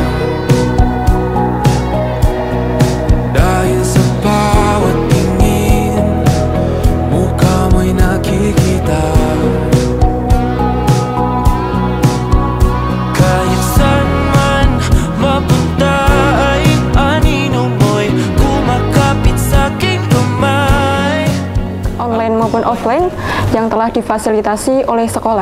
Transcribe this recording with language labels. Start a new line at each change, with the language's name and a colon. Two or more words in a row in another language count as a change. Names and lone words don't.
Filipino: Dahil sa bawat tingin, mukha mo'y nakikita. Kahit saan man mapunta ay anino mo'y kumakapit sa'king kamay.
Indonesian: Online maupun offline yang telah difasilitasi oleh sekolah.